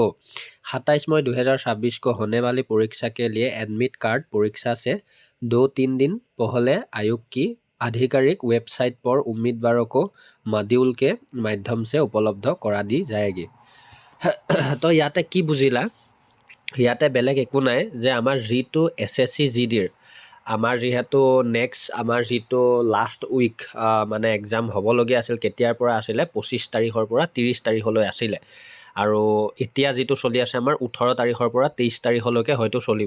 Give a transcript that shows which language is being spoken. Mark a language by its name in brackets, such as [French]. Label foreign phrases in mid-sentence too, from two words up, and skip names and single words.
[Hindi] 27 मई 2026 को होने वाली परीक्षा के लिए एडमिट कार्ड परीक्षा से 2-3 दिन पहले आयोग की आधिकारिक वेबसाइट पर उम्मीदवारों को मॉड्यूल के माध्यम से उपलब्ध करा दी जाएगी। [Assamese] তো ইয়াতে কি বুজিলা, ইয়াতে বেলেগ একো নাই যে আমাৰ যিটো SSCGDৰ আমাৰ যিহেতু নেক্সট আমাৰ যিটো [English] last week [Assamese] মানে এক্সাম হ'বলগীয়া আছিল, কেতিয়াৰ পৰা আছিলে 25 তাৰিখৰ পৰা 30 তাৰিখলৈ আছিলে আৰু এতিয়া যিটো চলি আছে আমাৰ 18 তাৰিখৰ পৰা 23 তাৰিখলৈকে হয়তো চলিব।